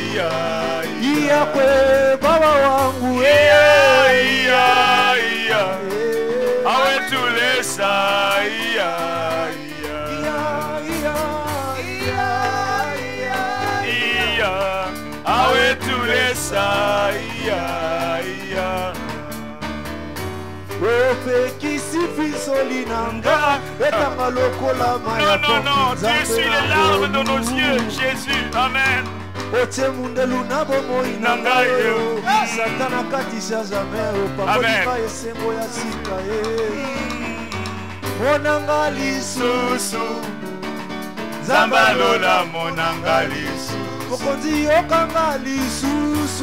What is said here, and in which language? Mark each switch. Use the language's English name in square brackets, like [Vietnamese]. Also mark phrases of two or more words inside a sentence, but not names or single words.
[Swahili] kwe baba wangu [Lingala] Awe tulesa Awe tulesa [French] Non, non, tu essuies les larmes de nos yeux, Jésus. [Lingala] Amen. Amen. Monanga lisusu Zambalola monanga lisusu Mokonzi yokanga lisusu